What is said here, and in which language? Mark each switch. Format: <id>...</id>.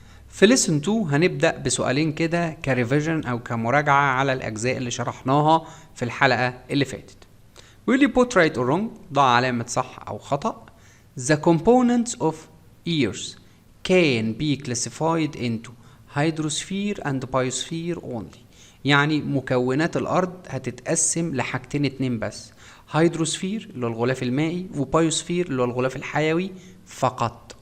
<ar>في ليسون 2 هنبدأ بسؤالين كده كريفيجن أو كمراجعة على الأجزاء اللي شرحناها في الحلقة اللي فاتت. بيقول لي</ar> <en>put right or wrong،</en> <ar>ضع علامة صح أو خطأ.</ar> <en>The components of ears can be classified into hydrosphere and biosphere only.</en> <ar>يعني مكونات الأرض هتتقسم لحاجتين اتنين بس، هيدروسفير اللي هو الغلاف المائي وبايوسفير اللي هو الغلاف الحيوي فقط.</ar>